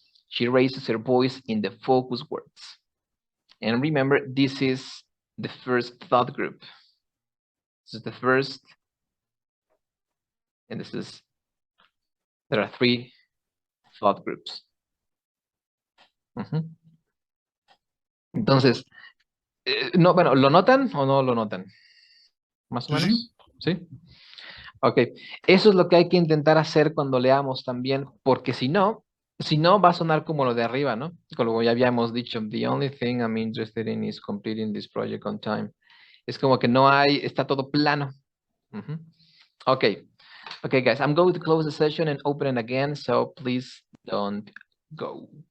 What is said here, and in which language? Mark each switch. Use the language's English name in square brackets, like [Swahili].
[English] She raises her voice in the focus words. And remember, this is the first thought group. This is the first, and there are three thought groups. [Spanish] Entonces, no, bueno, ¿lo notan o no lo notan? ¿Más o menos? ¿Sí? Ok, eso es lo que hay que intentar hacer cuando leamos también, porque si no va a sonar como lo de arriba, ¿no? Como ya habíamos dicho, [English] the only thing I'm interested in is completing this project on time. [Spanish] Es como que no hay, está todo plano. [English] Okay, guys, I'm going to close the session and open it again, so please don't go.